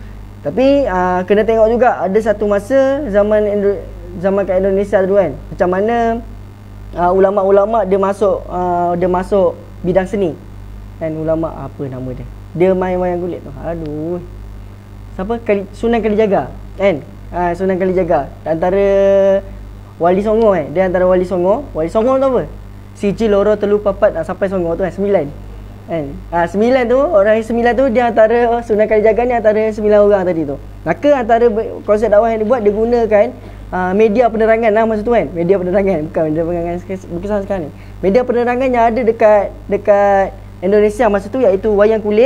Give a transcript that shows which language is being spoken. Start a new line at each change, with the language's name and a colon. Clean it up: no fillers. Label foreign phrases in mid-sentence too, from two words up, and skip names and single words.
Malay: Tapi kena tengok juga ada satu masa zaman kat Indonesia dulu kan. Macam mana ulama-ulama dia masuk bidang seni. Kan ulama apa nama dia? Dia main wayang kulit tu. Aduh. Siapa? Sunan Kalijaga. Kan? Sunan Kalijaga. Antara Wali Songo kan. Dia antara Wali Songo. Wali Songo tu apa?
Javanese: Siji loro telu papat
Malay: sampai Songo tu kan. 9. Kan? 9 tu, orang 9 tu dia antara Sunan Kalijaga ni antara 9 orang tadi tu. Maka antara konsep dakwah yang dibuat, dia gunakan media penerangan lah masa tu kan. Media penerangan, bukan media penerangan berkesan sekarang ni. Media penerangan yang ada dekat Indonesia masa tu, iaitu wayang kulit.